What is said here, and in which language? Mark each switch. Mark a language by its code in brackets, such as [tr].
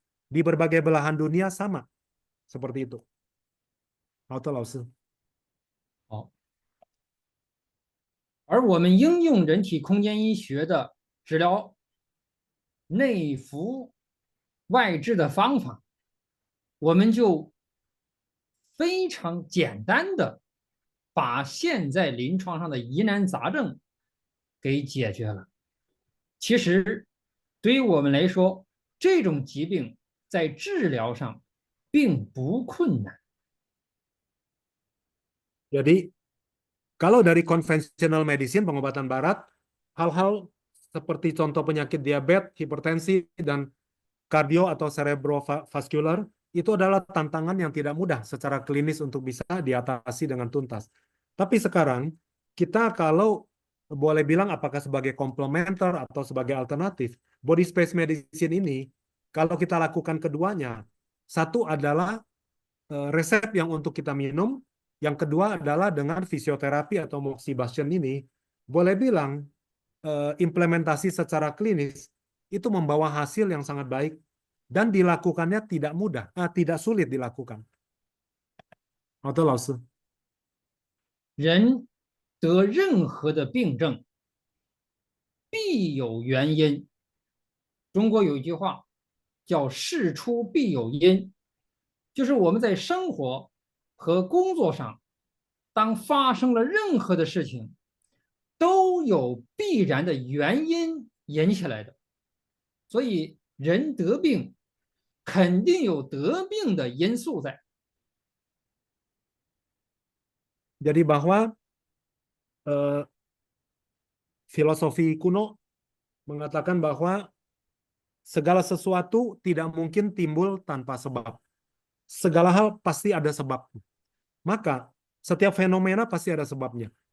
[id] Di berbagai belahan dunia sama seperti itu. [zh] 好的，老师。好，而我们应用人体空间医学的治疗内服外治的方法，我们就非常简单的把现在临床上的疑难杂症给解决了。其实对于我们来说，这种疾病在治疗上并不困难。 [id] Jadi kalau dari conventional medicine pengobatan barat, hal-hal seperti contoh penyakit diabetes, hipertensi, dan kardio atau cerebrovascular itu adalah tantangan yang tidak mudah secara klinis untuk bisa diatasi dengan tuntas. Tapi sekarang kita kalau boleh bilang apakah sebagai komplementer atau sebagai alternatif, body space medicine ini kalau kita lakukan keduanya, satu adalah resep yang untuk kita minum, yang kedua adalah dengan fisioterapi atau moxibustion ini, boleh bilang implementasi secara klinis itu membawa hasil yang sangat baik dan dilakukannya tidak mudah, tidak sulit dilakukan. [zh] 好的，老师。人得任何的病症，必有原因。中国有一句话叫“事出必有因”，就是我们在生活和工作上，当发生了任何的事情，都有必然的原因引起来的。所以人得病，肯定有得病的因素在。 [id] Jadi bahwa filosofi kuno mengatakan bahwa segala sesuatu tidak mungkin timbul tanpa sebab. Segala hal pasti ada sebab. Maka setiap fenomena pasti ada sebabnya.